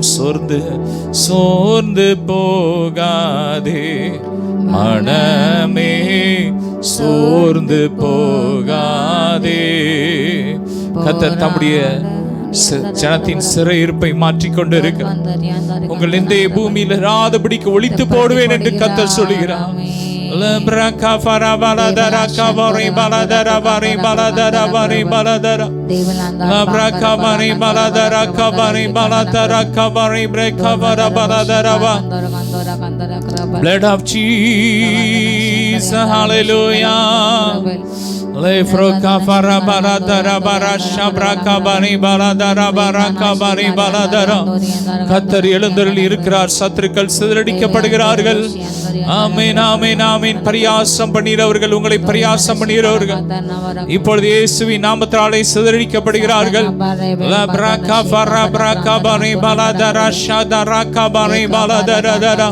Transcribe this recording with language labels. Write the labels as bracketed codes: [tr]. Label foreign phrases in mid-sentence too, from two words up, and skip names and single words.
[ta] சோர்ந்து போகாதே மனமே, சோர்ந்து போகாதே. கர்த்தர் தம்முடைய ஜனத்தின் சிறையிருப்பை மாற்றிக்கொண்டு இருக்க உங்கள் இந்த பூமியில் இராதபடிக்கு ஒழித்து போடுவேன் என்று கர்த்தர் சொல்லுகிறார். Lebraka farabaladara kabari baladara bari baladara bari baladara Lebraka bari baladara kabari baladara kabari breka baladara ba. [en] Blood of Jesus. Hallelujah. Lefroka farabaladara bara shabraka bari baladara baraka bari baladara. [ta] கர்த்தர் எழுந்தருளி இருக்கிறார். சத்துருக்கள் சிதறடிக்கப்படுகிறார்கள். ஆமென், ஆமென், ஆமென். பரியாசம் பண்ணுகிறவர்கள், உங்களை பரியாசம் பண்ணுகிறவர்கள் இப்பொழுது இயேசுவின் நாமத்தாலே சிதறடிக்கப்படுகிறார்கள். லப்ரகா ஃபரப்ரகா பரி பலதரா ஷதரகா பரி பலதரதரா.